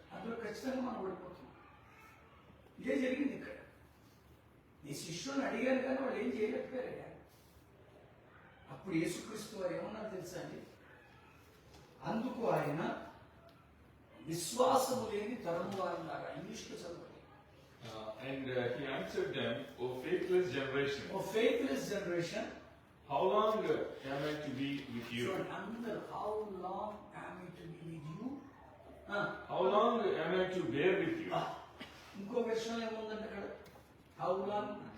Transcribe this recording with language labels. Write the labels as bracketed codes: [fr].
[te] అందులో ఖచ్చితంగా మనం ఓడిపోతున్నాం. ఇదే జరిగింది ఇక్కడ. నీ శిష్యులను అడిగాను కానీ వాళ్ళు ఏం చేయలేకపోయారయ్యా. అప్పుడు యేసుక్రీస్తు వారు ఏమన్నా తెలుసా అండి, అందుకు ఆయన విశ్వాసము లేని తరము వారిలాగా, ఇంగ్లీష్లో చదవండి. [en] And he answered them, O faithless generation. O faithless generation. How long am I to be with you? So under how long am I to be with you? How long am I to bear with you? [te] ఇంకో విషయం ఏముందంటే అక్కడ, [en] how long